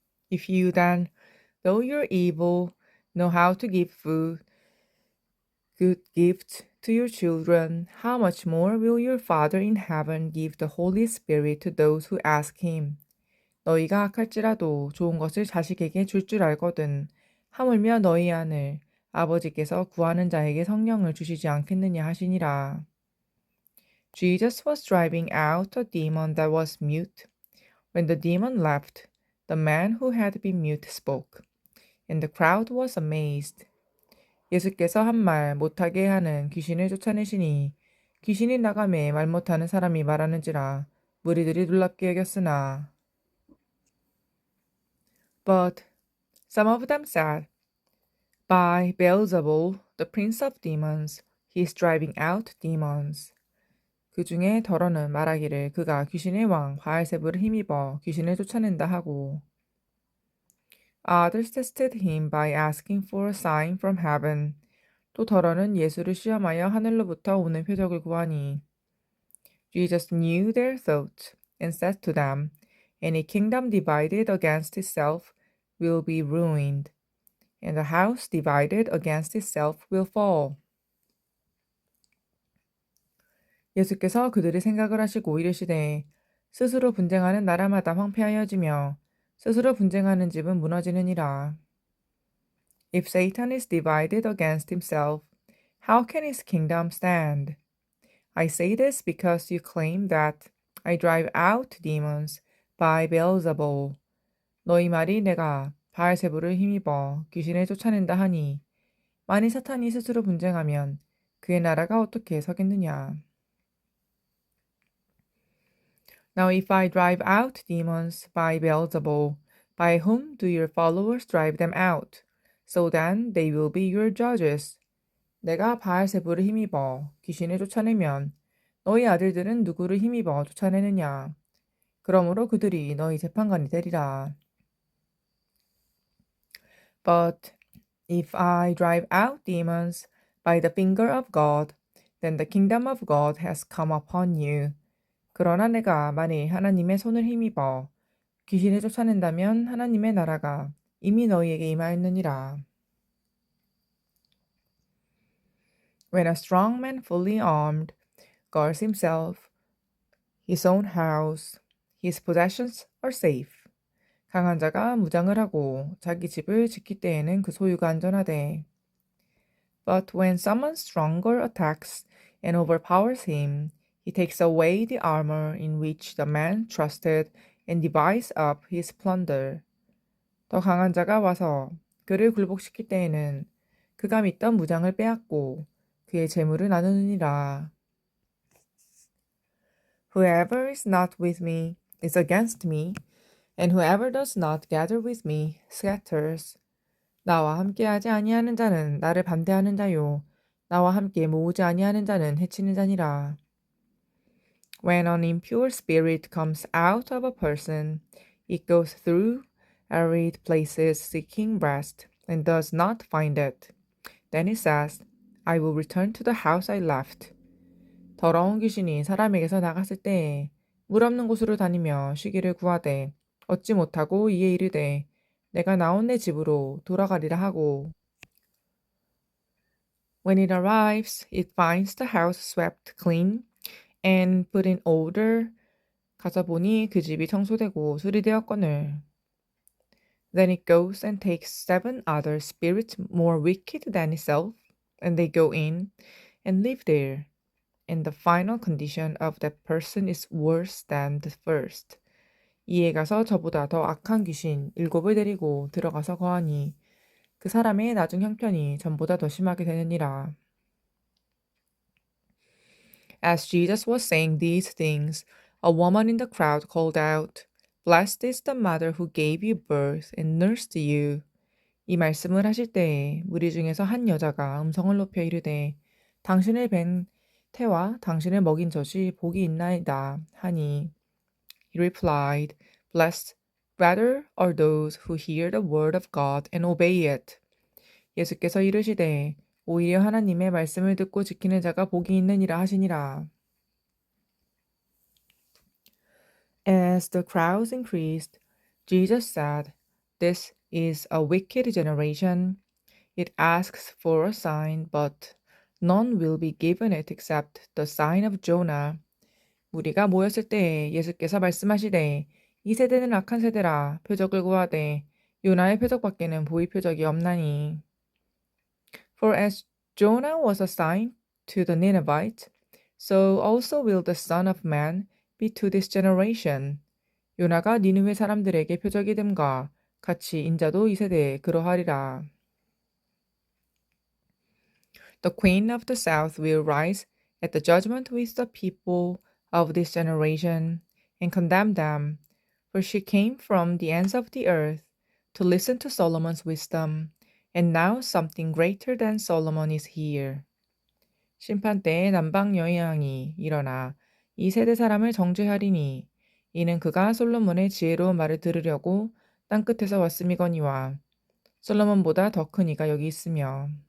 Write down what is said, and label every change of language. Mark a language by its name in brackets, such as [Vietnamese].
[English] If you then, though you're evil, know how to give good gifts to your children, how much more will your Father in heaven give the Holy Spirit to those who ask him? [Korean] 너희가 악할지라도 좋은 것을 자식에게 줄 알거든 하물며 너희 안을 아버지께서 구하는 자에게 성령을 주시지 않겠느냐 하시니라. [English] Jesus was driving out a demon that was mute. When the demon left, the man who had been mute spoke, and the crowd was amazed. [Korean] 예수께서 한 말 못하게 하는 귀신을 쫓아내시니 귀신이 나가매 말 못하는 사람이 말하는지라 무리들이 놀랍게 여겼으나 [English] But some of them said, By Beelzebul, the prince of demons, he is driving out demons. [Korean] 그 중에 더러는 말하기를 그가 귀신의 왕 바알세불을 힘입어 귀신을 쫓아낸다 하고 [English] Others tested him by asking for a sign from heaven. [Korean] 또 더러는 예수를 시험하여 하늘로부터 오는 표적을 구하니 [English] Jesus knew their thoughts and said to them, any kingdom divided against itself will be ruined, and a house divided against itself will fall. [Korean] 예수께서 그들이 생각을 하시고 이르시되 스스로 분쟁하는 나라마다 황폐하여지며 스스로 분쟁하는 집은 무너지느니라. [English] If Satan is divided against himself, how can his kingdom stand? I say this because you claim that I drive out demons by Beelzebul. [Korean] 너희 말이 내가 바알세불을 힘입어 귀신을 쫓아낸다 하니 만일 사탄이 스스로 분쟁하면 그의 나라가 어떻게 서겠느냐. [English] Now if I drive out demons by Beelzebul, by whom do your followers drive them out? So then they will be your judges. [Korean] 내가 바알세불을 힘입어 귀신을 쫓아내면 너희 아들들은 누구를 힘입어 쫓아내느냐. 그러므로 그들이 너희 재판관이 되리라. [English] But if I drive out demons by the finger of God, then the kingdom of God has come upon you. [Korean] 그러나 내가 만일 하나님의 손을 힘입어 귀신을 쫓아낸다면 하나님의 나라가 이미 너희에게 임하였느니라. [English] When a strong man fully armed guards himself, his own house, his possessions are safe. [Korean] 강한 자가 무장을 하고 자기 집을 지킬 때에는 그 소유가 안전하되. [English] But when someone stronger attacks and overpowers him, he takes away the armor in which the man trusted and divides up his plunder. [Korean] 더 강한 자가 와서 그를 굴복시킬 때에는 그가 믿던 무장을 빼앗고 그의 재물을 나누느니라. [English] Whoever is not with me is against me, and whoever does not gather with me scatters. [Korean] 나와 함께하지 아니하는 자는 나를 반대하는 자요, 나와 함께 모으지 아니하는 자는 해치는 자니라. [English] When an impure spirit comes out of a person, it goes through arid places seeking rest, and does not find it. Then it says, I will return to the house I left. [Korean] 더러운 귀신이 사람에게서 나갔을 때에 물 없는 곳으로 다니며 쉬기를 구하되 얻지 못하고 이에 이르되 내가 나온 내 집으로 돌아가리라 하고. [English] When it arrives, it finds the house swept clean and put in order. [Korean] 가서 보니 그 집이 청소되고 수리되었거늘. [English] Then it goes and takes 7 other spirits more wicked than itself, and they go in and live there. And the final condition of that person is worse than the first. [Korean] 이에 가서 저보다 더 악한 귀신 7을 데리고 들어가서 거하니 그 사람의 나중 형편이 전보다 더 심하게 되느니라. [English] As Jesus was saying these things, a woman in the crowd called out, Blessed is the mother who gave you birth and nursed you. [Korean] 이 말씀을 하실 때에 무리 중에서 한 여자가 음성을 높여 이르되 당신을 뵌 태와 당신을 먹인 젖이 복이 있나이다 하니. [English] He replied, Blessed rather are those who hear the word of God and obey it. [Korean] 예수께서 이르시되 오히려 하나님의 말씀을 듣고 지키는 자가 복이 있느니라 하시니라. [English] As the crowds increased, Jesus said, This is a wicked generation. It asks for a sign, but none will be given it except the sign of Jonah. [Korean] 무리가 모였을 때에 예수께서 말씀하시되 이 세대는 악한 세대라 표적을 구하되 요나의 표적밖에는 보일 표적이 없나니. [English] For as Jonah was a sign to the Ninevites, so also will the Son of Man be to this generation. [Korean] 요나가 니느웨 사람들에게 표적이 됨과 같이 인자도 이 세대에 그러하리라. [English] The queen of the south will rise at the judgment with the people of this generation and condemn them, for she came from the ends of the earth to listen to Solomon's wisdom, and now something greater than Solomon is here. [Korean] 심판 때에 남방 여왕이 일어나 이 세대 사람을 정죄하리니 이는 그가 솔로몬의 지혜로운 말을 들으려고 땅 끝에서 왔음이거니와 솔로몬보다 더 큰 이가 여기 있으며.